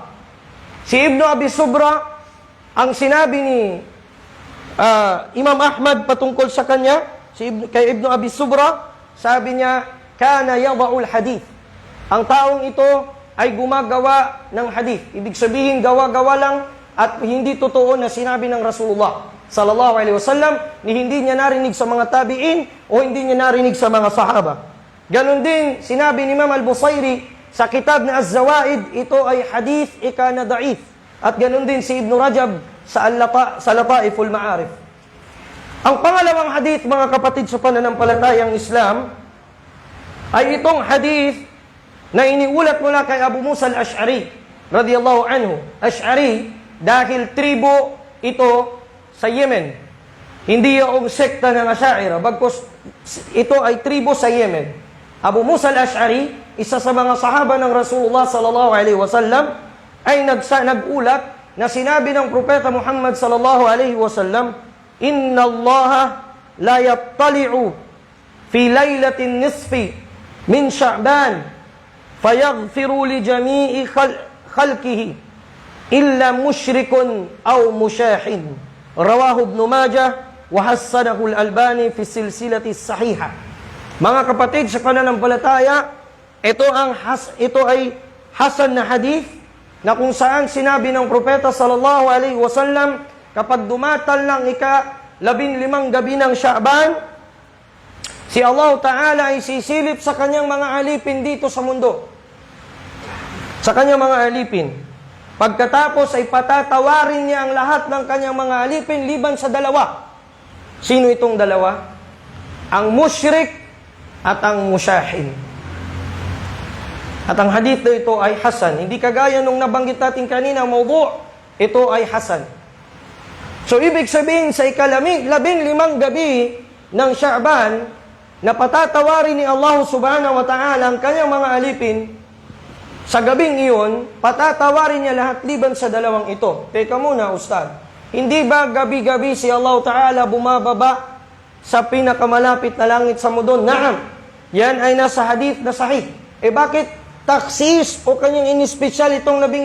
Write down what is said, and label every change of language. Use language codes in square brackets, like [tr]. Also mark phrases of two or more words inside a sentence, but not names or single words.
[tl] Si Ibn Abi Subra, ang sinabi ni Imam Ahmad patungkol sa kanya, kay Ibn Abi Subra, sabi niya, [ar] كان يضع الحديث. [tl] Ang taong ito ay gumagawa ng hadith. Ibig sabihin, gawa-gawa lang at hindi totoo na sinabi ng Rasulullah [ar] صلى الله عليه وسلم, [tl] ni hindi niya narinig sa mga tabi'in o hindi niya narinig sa mga sahaba. Ganon din, sinabi ni Imam Al-Busayri sa kitab na Az-Zawaid, ito ay hadith ikana da'if. At ganon din si Ibn Rajab sa Lataiful Ma'arif. Ang pangalawang hadith, mga kapatid sa pananampalatayang Islam, ay itong hadith na iniulat mula kay Abu Musa al-Ash'ari [ar] رضي الله عنه. [tl] Ash'ari dahil tribo ito sa Yemen. Hindi yung sekta ng Ash'ari, bagkus ito ay tribo sa Yemen. Abu Musa al-Ash'ari, isa sa mga sahaba ng Rasulullah [ar] صلى الله عليه وسلم, [tl] ay nagulat na sinabi ng propeta Muhammad [ar] صلى الله عليه وسلم, "إن الله ليطلع في ليلة النصف من شعبان فيغفر لجميع خلقه إلا مشرك أو مشاحن." رواه ابن ماجه وحسنه الألباني في سلسلة صحيحة. [tl] Mga kapatid sa pananampalataya, ito ay hasan na hadith na kung saan sinabi ng propeta [ar] صلى الله عليه وسلم, [tl] kapag dumatal ng ika-15 gabi ng Sha'ban, si Allah Ta'ala ay sisilip sa kanyang mga alipin dito sa mundo. Sa kanyang mga alipin. Pagkatapos ay patatawarin niya ang lahat ng kanyang mga alipin liban sa dalawa. Sino itong dalawa? Ang musyrik at ang musyahin. At ang hadith na ito ay hasan. Hindi kagaya nung nabanggit natin kanina, mawdu', ito ay hasan. So, ibig sabihin sa ika-15 gabi ng Sha'ban, na patatawarin ni Allah [ar] سبحانه وتعالى [tl] ang kanyang mga alipin, sa gabing iyon, patatawarin niya lahat liban sa dalawang ito. Teka muna, Ustad. Hindi ba gabi-gabi si Allah ta'ala bumababa sa pinakamalapit na langit sa mundo? Naam. Yan ay nasa hadith na sahih. Bakit taksis o kanyang inispesyal itong 15?